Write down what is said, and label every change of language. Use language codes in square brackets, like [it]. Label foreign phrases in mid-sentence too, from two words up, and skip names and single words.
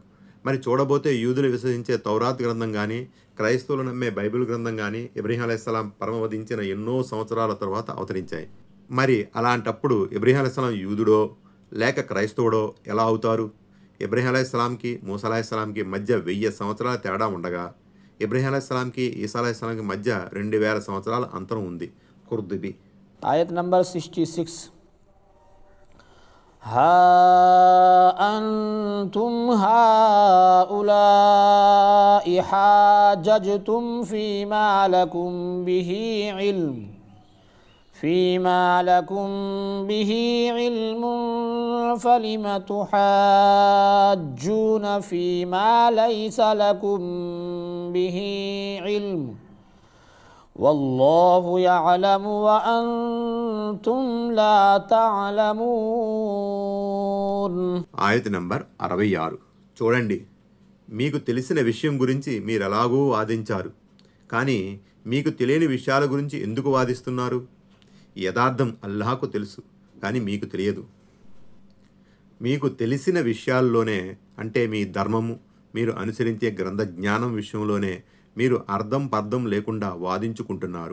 [te] మరి చూడబోతే యూదులు విశ్వసించే తౌరాత్ గ్రంథం కానీ క్రైస్తవులు నమ్మే బైబిల్ గ్రంథం కానీ ఇబ్రహీం అలైహిస్సలాం పరమవధించిన ఎన్నో సంవత్సరాల తర్వాత అవతరించాయి. మరి అలాంటప్పుడు ఇబ్రహీం అలైహిస్సలాం యూదుడో లేక క్రైస్తవుడో ఎలా అవుతారు? ఇబ్రహీం అలైహిస్సలాంకి మూసా అలైహిస్సలాంకి మధ్య 1000 సంవత్సరాల తేడా ఉండగా ఇబ్రహీం అలైహిస్సలాంకి ఈసా అలైహిస్సలాంకి మధ్య 2000 సంవత్సరాల అంతరం ఉంది. కుర్దుబి. [en] Ayat number [ar] 66. ها أنتم هؤلاء حاججتم فيما لكم به علم فلم تحاجون فيما ليس لكم به علم والله يعلم وأنتم لا تعلمون. [te] ఆయత నంబర్ 66. చూడండి, మీకు తెలిసిన విషయం గురించి మీరెలాగూ వాదించారు, కానీ మీకు తెలియని విషయాల గురించి ఎందుకు వాదిస్తున్నారు? యథార్థం అల్లాహకు తెలుసు, కానీ మీకు తెలియదు. మీకు తెలిసిన విషయాల్లోనే అంటే మీ ధర్మము, మీరు అనుసరించే గ్రంథ జ్ఞానం విషయంలోనే మీరు అర్థం పర్థం లేకుండా వాదించుకుంటున్నారు.